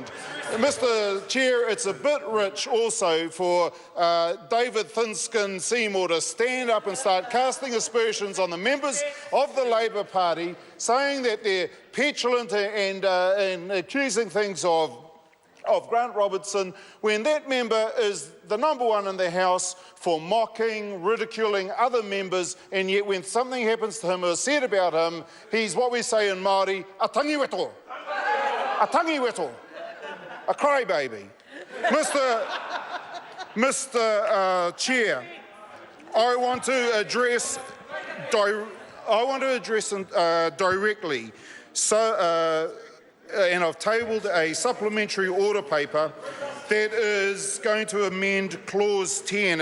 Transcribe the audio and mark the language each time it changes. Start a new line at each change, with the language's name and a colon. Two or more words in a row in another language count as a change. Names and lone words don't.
English: Mr Chair, it's a bit rich also for David Thinskin Seymour to stand up and start casting aspersions on the members of the Labour Party, saying that they're petulant and accusing things of Grant Robertson, when that member is the #1 in the House for mocking, ridiculing other members, and yet when something happens to him or is said about him, he's what we say in Māori, a tangiweto. A tangiweto. A crybaby. Mr. Chair, I want to address directly. And I've tabled a supplementary order paper that is going to amend Clause 10.